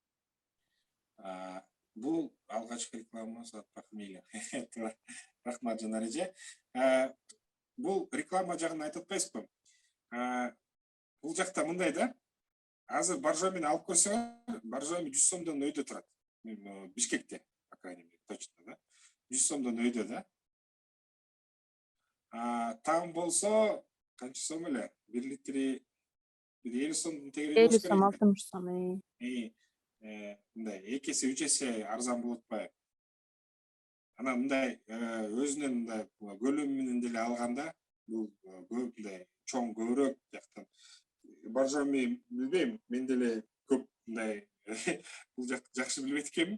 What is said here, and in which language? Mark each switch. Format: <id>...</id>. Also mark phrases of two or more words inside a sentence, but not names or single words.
<ky>Бул алгачкы реклама сатпак мейли. Рахмат Жанар эже. Бул реклама жагын айтып атпайсызбы? Бул жакта мындай да. Азыр боржомини алып көрсөңөр, боржоми 100 сомдон өйдө турат. Бишкекте,</ky> <ru>по крайней мере, точно да.</ru> <ky>100 сомдон өйдө да. Таң болсо канча сом эле? 1 литри 50 сомдун тегерени болуш керек. 50 сом, 60 сом. Мындай 2 эсе 3 эсе арзан болот атпайбы? Анан мындай өзүнүн мындай көлөмү менен деле алганда, бул көп мындай чоң көбүрөөк жактан боржоми билбейм, мен деле көп мындай бул жакты жакшы билбейт экенмин.</ky>